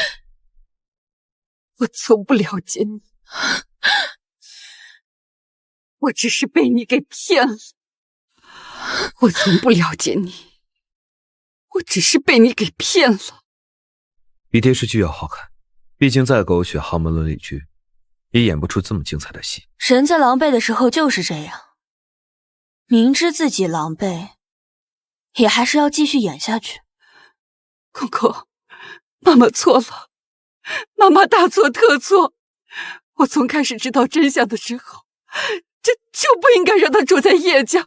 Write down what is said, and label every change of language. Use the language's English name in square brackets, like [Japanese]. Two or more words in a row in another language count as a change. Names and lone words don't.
[Chinese] 我从不了解你，我只是被你给骗了。我从不了解你，我只是被你给骗了。比电视剧要好看，畢竟再狗血豪门倫理劇，也演不出這麼精彩的戲。人在狼狽的時候就是這樣，明知自己狼狽，也還是要繼續演下去。公公，媽媽錯了，媽媽大錯特錯。我從開始知道真相的時候，就不應該讓她住在葉家。